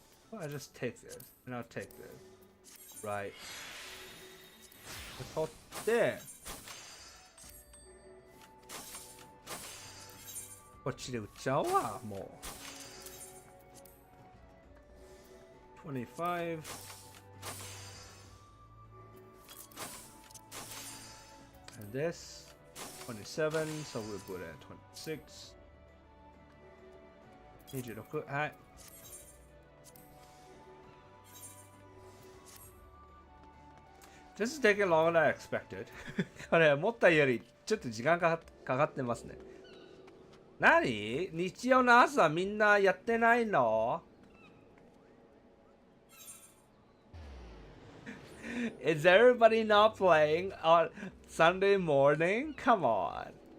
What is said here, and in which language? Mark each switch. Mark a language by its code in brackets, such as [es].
[en] Well, I just take this, and I'll take this. Right. [ja] 取って、こっちで売っちゃおうわ、もう。 [en] 25. And this 27, so we'll put it at 26. [ja] 26, はい。 [en] This is taking longer than I expected. [ja] これ思ったよりちょっと時間かかってますね。何？日曜の朝みんなやってないの？ [en] Is everybody not playing on Sunday morning? Come on.